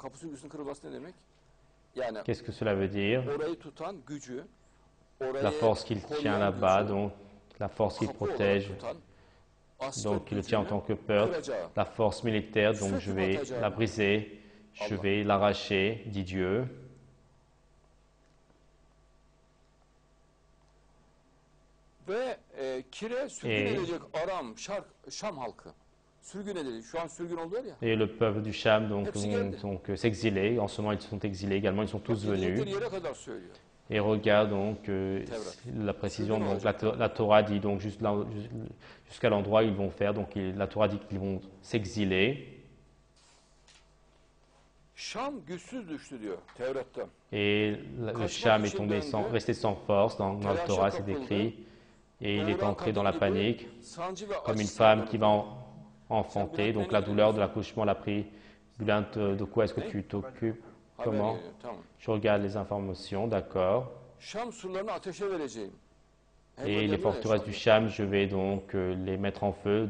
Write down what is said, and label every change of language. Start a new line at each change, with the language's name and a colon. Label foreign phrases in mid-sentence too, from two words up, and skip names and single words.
French: Qu'est-ce que cela veut dire? La force qu'il tient là-bas, donc la force qu'il protège, donc il le tient en tant que peuple, la force militaire, donc je vais la briser, je vais l'arracher, dit Dieu.
Turkish: Ve Kire sürgün edecek Aram, Şam halkı. Sürgün edecek. Şu an sürgün oluyor ya.
French: Et le peuple du Cham donc, vont s'exiler. En ce moment, ils sont exilés également. Ils sont tous venus.
Turkish: Yere kadar söylüyor.
French: Et regarde donc la précision. Donc, la Torah dit donc jusqu'à l'endroit où ils vont faire. Donc la Torah dit qu'ils vont s'exiler.
Turkish: Şam güçsüz düştü diyor Tevrat'ta.
French: Et le Cham est tombé resté sans force. Dans la Torah, c'est écrit. Et il est entré dans la panique, comme une femme qui va enfanter. Donc la douleur de l'accouchement l'a pris. Bülent, de quoi est-ce que tu t'occupes? Comment? Je regarde les informations, d'accord. Et les forteresses du Cham, je vais donc les mettre en feu.